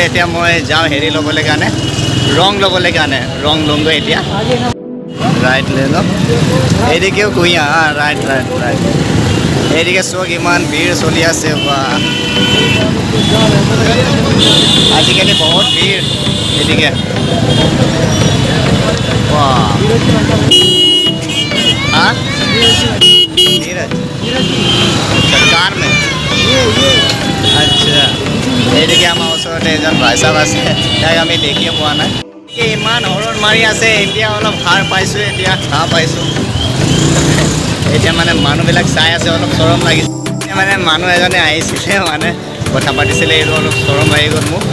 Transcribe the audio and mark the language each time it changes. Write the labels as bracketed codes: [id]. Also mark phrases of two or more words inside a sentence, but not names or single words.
[as] এতিয়া মই যাওঁ হেৰি ল'বলৈ কাৰণে, ৰং ল'বলৈ কাৰণে। ৰং লওঁগৈ এতিয়া। ৰাইট লৈ লওঁ। এইদিকেও কুঁহিয়া, ৰাইট। এইদিকে চক ইমান ভিৰ চলি আছে বা আজিকালি বহুত ভিৰ এইদিকে। [hi] हाँ सरकार में আচ্ছা। [as] এইদিকে আমাৰ ওচৰতে এজন ভাই সাহেব আছে, তাক আমি দেখিয়ে পোৱা নাই। ইমান হৰণ মাৰি আছে, এতিয়া অলপ সাৰ পাইছোঁ, এতিয়া ঘাঁহ পাইছোঁ। এতিয়া মানে মানুহবিলাক চাই আছে, অলপ চৰম লাগিছে। এতিয়া মানে মানুহ এজনে আহিছিলে, মানে কথা পাতিছিলে, এইটো অলপ চৰম লাগি গ'ল মোক।